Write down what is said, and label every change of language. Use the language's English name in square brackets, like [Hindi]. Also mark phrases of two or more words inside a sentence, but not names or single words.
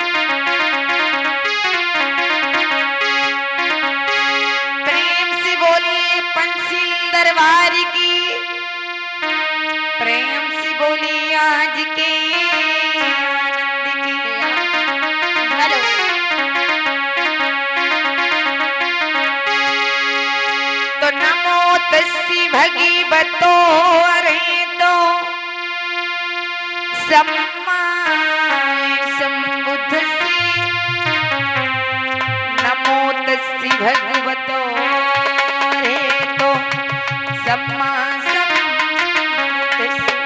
[Hindi] प्रेम से बोली पंचशील दरबार की। प्रेम से बोली आज के आनंद की। हेलो। [Pali] तो नमो तस्सी भगवतो अरहतो सम्मा संबुद्धस्सी। नमो तस्सी भगवतो अरहतो सम्मा संबुद्धस्सी।